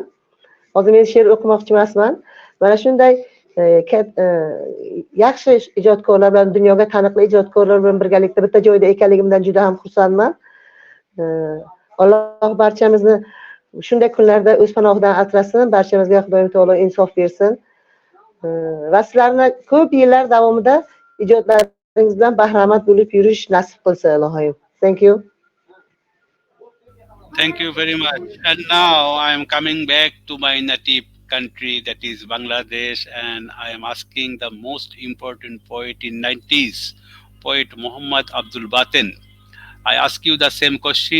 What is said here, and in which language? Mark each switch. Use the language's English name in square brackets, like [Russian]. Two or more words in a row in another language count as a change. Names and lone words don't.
[Uzbek] Hozir men she'r o'qimoqchi emasman. Mana shunday yaxshi ijodkorlar bilan, dunyoga taniqli ijodkorlar bilan birgalikda bitta joyda ekanligimdan juda ham xursandman. Alloh barchamizni shunday kunlarda o'z panohidan asrasin, barchamizga Xudoyim taolo insof bersin. Va sizlarni ko'p yillar davomida ijodlaringiz bilan bahramand bo'lib yurish nasib qilsin Ilohim. [English] Thank you. Thank you very much. And now I am coming back to my native country, that is Bangladesh, and I am asking the most important poet in 90s, poet Muhammad Abdul Baten. I ask you the same question.